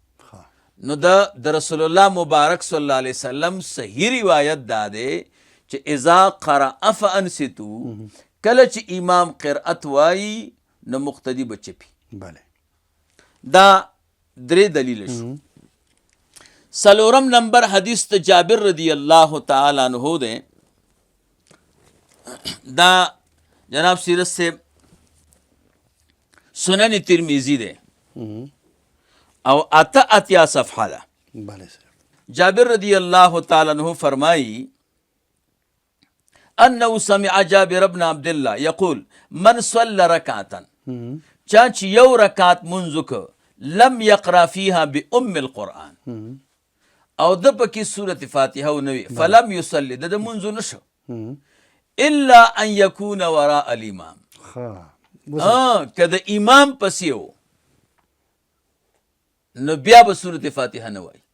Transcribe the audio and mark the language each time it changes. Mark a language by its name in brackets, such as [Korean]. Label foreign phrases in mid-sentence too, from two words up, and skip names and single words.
[Pashto] نو د رسول الله مبارک [Arabic] صلی الله علیه وسلم [Pashto] صحیح روایت دا دی چې [Arabic] اذا قرأ فانصتوا، [Pashto] کله چې امام قرأت وایي نو مقتدی به چپي. دا درې دلیل شو. څلورم نمبر حدیث ته جابر [Arabic] رضی الله تعالی عنہ [Pashto] دی. دا جناب سیرت سے سنن ترمذی دی مهم. او اتیا صفحه ده. بله صاحب. [Arabic] جابر رضی اللہ تعالی عنہ فرمائی انه سمع جابر ابن عبد الله یقول من صلى رکعتا مهم. [Pashto] چا چې یو رکعت منځ وکړ [Arabic] لم یقرا فيها بام القرآن مهم. [Pashto] او د پکې سورة فاتحه و نوی [Arabic] فلم یصلی [Pashto] د منځ نشو مهم. [Arabic] الا ان یکون وراء الامام [Pashto] ښه. که د امام پسې و نو بیا به سورة فاتحه نه وایي